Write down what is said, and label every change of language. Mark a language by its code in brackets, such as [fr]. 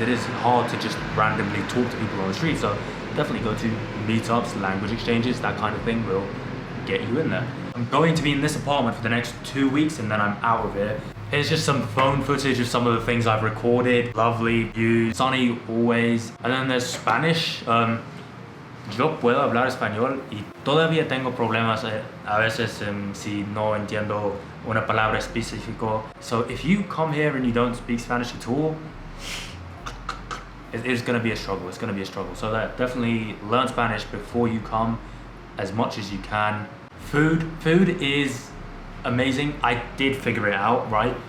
[en] It is hard to just randomly talk to people on the street. So definitely go to meetups, language exchanges, that kind of thing will get you in there. I'm going to be in this apartment for the next 2 weeks and then I'm out of here. Here's just some phone footage of some of the things I've recorded. Lovely views, sunny always. And then there's Spanish. [es] Yo puedo hablar español y todavía tengo problemas a veces si no entiendo una palabra específico. [en] So if you come here and you don't speak Spanish at all, it's going to be a struggle. It's going to be a struggle. So definitely learn Spanish before you come as much as you can. Food is amazing. I did figure it out, right?